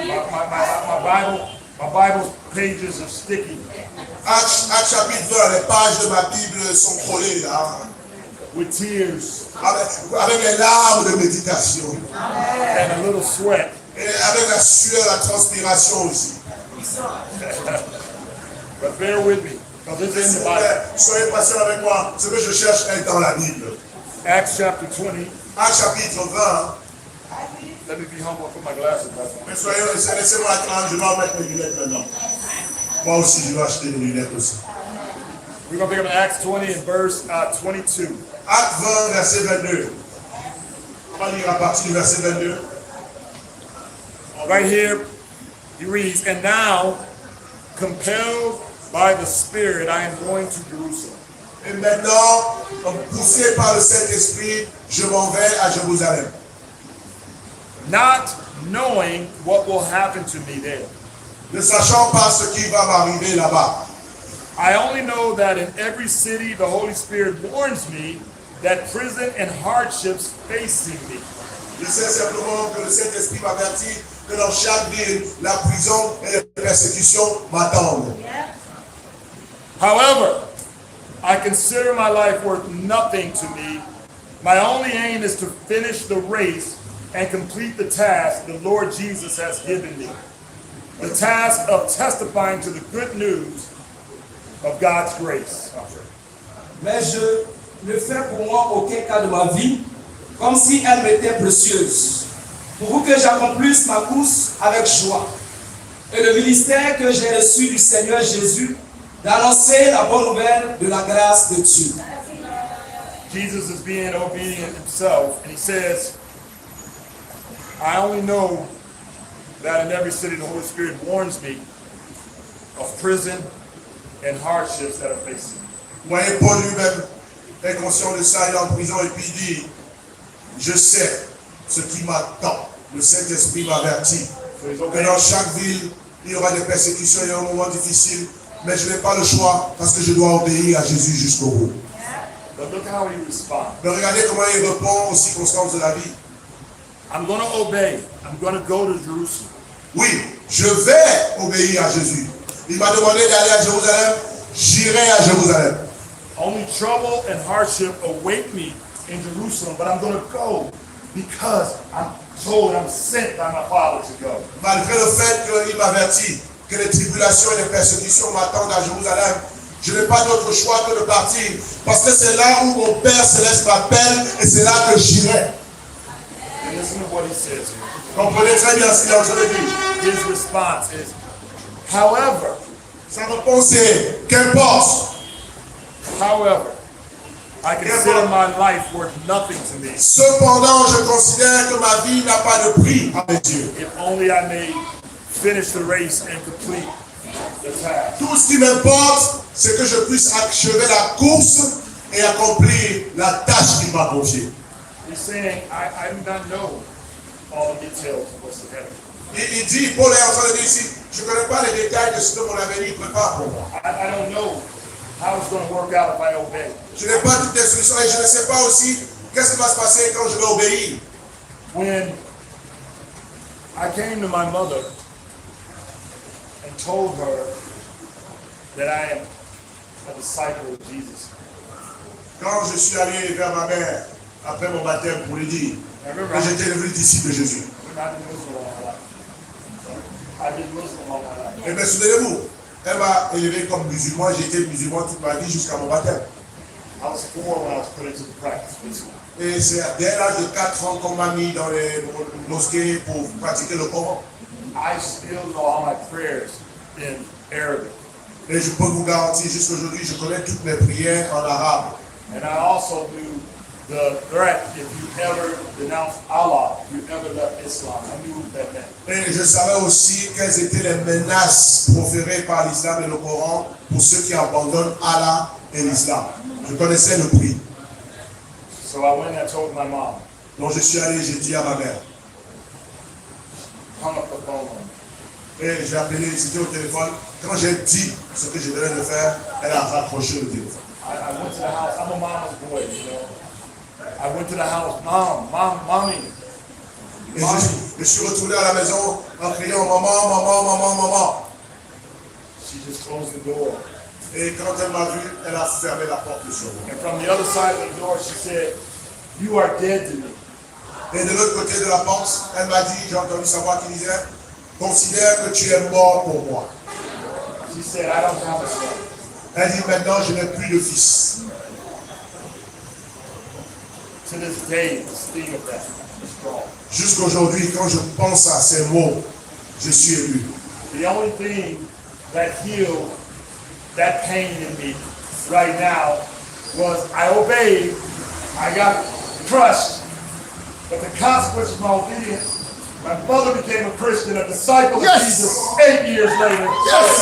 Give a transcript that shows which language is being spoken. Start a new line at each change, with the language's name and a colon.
English: My Bible pages are sticky.
French: Actes chapitre 20, les pages de ma Bible sont collées là.
English: With tears
French: Avec les larmes de méditation.
English: and a little sweat.
French: Et avec la sueur, la transpiration aussi.
English: But bear with me, because it's in
French: S'il
English: the
French: vous
English: Bible.
French: plaît, soyez patient avec moi. Ce que je cherche est dans la Bible.
English: Acts chapter 20.
French: Actes chapitre 20.
English: Let me be humble and put my glasses back on.
French: Mais laissez-moi attendre, je vais en mettre mes lunettes maintenant. Moi aussi, je vais acheter mes lunettes aussi.
English: We're going to pick up in Acts 20 and verse 22.
French: Actes 20, verset 22. On va lire à partir du verset 22.
English: Right here, he reads, "And now, compelled by the Spirit, I am going to Jerusalem."
French: Et maintenant, poussé par le Saint-Esprit, je m'en vais à Jérusalem.
English: Not knowing what will happen to me there.
French: Ne sachant pas ce qui va m'arriver là-bas.
English: I only know that in every city the Holy Spirit warns me that prison and hardships facing me.
French: Je sais simplement que le Saint-Esprit m'avertit que dans chaque ville, la prison et les persécutions m'attendent.
English: However, I consider my life worth nothing to me. My only aim is to finish the race and complete the task the Lord Jesus has given me. The task of testifying to the good news of God's grace.
French: Mais je ne fais pour moi aucun cas de ma vie, comme si elle m'était précieuse. pour que j'accomplisse ma course avec joie. Et le ministère que j'ai reçu du Seigneur Jésus, d'annoncer la bonne nouvelle de la grâce de Dieu.
English: Jesus is being obedient himself, and he says, I only know that in every city the Holy Spirit warns me of prison and hardships that are facing.
French: Voyez, Paul lui-même est conscient de ça, il est en prison et puis il dit, je sais ce qui m'attend. Le Saint-Esprit m'avertit que dans chaque ville, il y aura des persécutions, il y aura un moment difficile, mais je n'ai pas le choix parce que je dois obéir à Jésus jusqu'au bout.
English: But look how he responds.
French: Mais regardez comment il répond aux circonstances de la vie.
English: I'm going to obey. I'm going to go to Jerusalem.
French: Oui, je vais obéir à Jésus. Il m'a demandé d'aller à Jérusalem, j'irai à Jérusalem.
English: Only trouble and hardship await me in Jerusalem, but I'm going to go because I'm told, I'm sent by my Father to go.
French: Malgré le fait qu'il m'avertit que les tribulations et les persécutions m'attendent à Jérusalem, je n'ai pas d'autre choix que de partir, parce que c'est là où mon Père Céleste m'appelle et c'est là que j'irai.
English: And listen to what he says here.
French: Comprenez très bien ce qu'il est en train de dire.
English: His response is, however,
French: Sa réponse est, qu'importe.
English: however, I consider my life worth nothing to me
French: Cependant, je considère que ma vie n'a pas de prix à mes yeux.
English: if only I may finish the race and complete the task.
French: Tout ce qui m'importe, c'est que je puisse achever la course et accomplir la tâche qu'il m'a confiée.
English: He's saying, I do not know all the details of what's ahead of me.
French: Il dit, Paul est en train de dire ici, je ne connais pas les détails de ce que mon avenir prépare pour moi.
English: I don't know how it's going to work out if I obey.
French: Je n'ai pas toutes les solutions et je ne sais pas aussi qu'est-ce qui va se passer quand je vais obéir.
English: When I came to my mother and told her that I am a disciple of Jesus,
French: Quand je suis allé vers ma mère après mon baptême pour lui dire que j'étais devenu disciple de Jésus.
English: I've been Muslim all my life. I've been Muslim all my life.
French: Et bien souvenez-vous, elle m'a élevé comme musulman, j'ai été musulman toute ma vie jusqu'à mon baptême.
English: I was 4 when I was put into the practice.
French: Et c'est dès l'âge de 4 ans qu'on m'a mis dans les mosquées pour pratiquer le Coran.
English: I still know all my prayers in Arabic.
French: Et je peux vous garantir, jusqu'aujourd'hui, je connais toutes mes prières en arabe.
English: And I also knew the threat if you ever denounce Allah, if you ever left Islam. I knew what that meant.
French: Et je savais aussi quelles étaient les menaces proférées par l'islam et le Coran pour ceux qui abandonnent Allah et l'islam. Je connaissais le prix.
English: So I went and I told my mom,
French: Donc je suis allé, j'ai dit à ma mère.
English: hung up the phone on me.
French: Et j'ai appelé, c'était au téléphone. Quand j'ai dit ce que je devais de faire, elle a raccroché le téléphone.
English: I went to the house. I'm a mama's boy, you know. I went to the house. Mommy.
French: Et je suis retourné à la maison en criant maman, maman, maman, maman.
English: She just closed the door.
French: Et quand elle m'a vu, elle a fermé la porte sur moi.
English: And from the other side of the door, she said, "You are dead to me."
French: Et de l'autre côté de la porte, elle m'a dit, j'ai entendu sa voix qui disait, considère que tu es mort pour moi.
English: She said, "I don't have a son."
French: Elle dit, maintenant je n'ai plus de fils.
English: To this day, the sting of that is strong.
French: Jusqu'aujourd'hui, quand je pense à ces mots, je suis ému.
English: The only thing that healed that pain in me right now was I obeyed, I got crushed, but the consequence of my obedience, my mother became a Christian, a disciple of Jesus 8 years later. Yes.